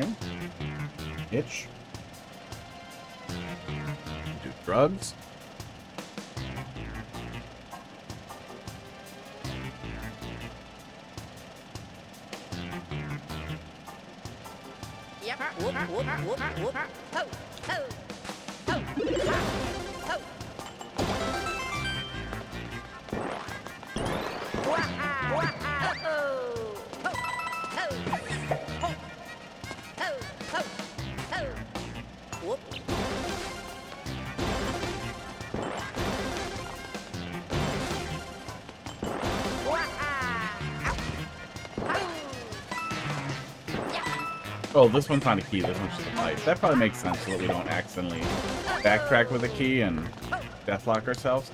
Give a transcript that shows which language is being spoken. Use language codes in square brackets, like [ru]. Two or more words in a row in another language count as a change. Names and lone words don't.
[en] Itch. Do drugs. Yep. Whoop, whoop, whoop, whoop. Ho, ho. Ho, ho. Wah-ha. Wah-ha. Oh. Ho, ho. Ho. Ho, ho. Ho. Whoop. Oh, this one's not a key, this one's just a pipe. That probably makes sense so that we don't accidentally backtrack with a key and deathlock ourselves.